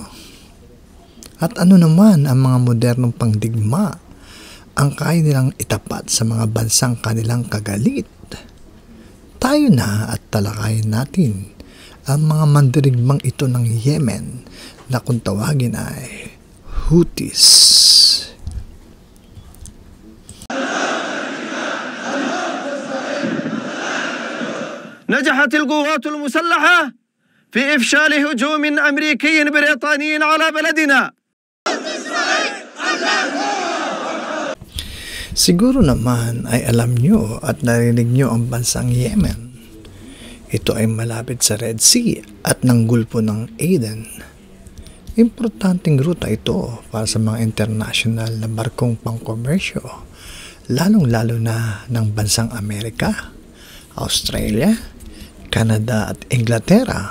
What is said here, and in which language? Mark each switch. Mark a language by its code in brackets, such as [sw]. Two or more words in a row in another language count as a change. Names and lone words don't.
[tl] At ano naman ang mga modernong pangdigma ang kaya nilang itapat sa mga bansang kanilang kagalit? Tayo na at talakayin natin ang mga mandirigmang ito ng Yemen na kung tawagin ay Houthis. [ar] نجحت القوات المسلحة في إفشال هجوم أمريكي بريطاني على بلدنا. [tl] Siguro naman ay alam nyo at narinig nyo ang bansang Yemen. Ito ay malapit sa Red Sea at ng Gulpo ng Aden. Importanteng ruta ito para sa mga international na barkong pangkomersyo, lalong-lalo na ng bansang Amerika, Australia, Canada at Inglaterra.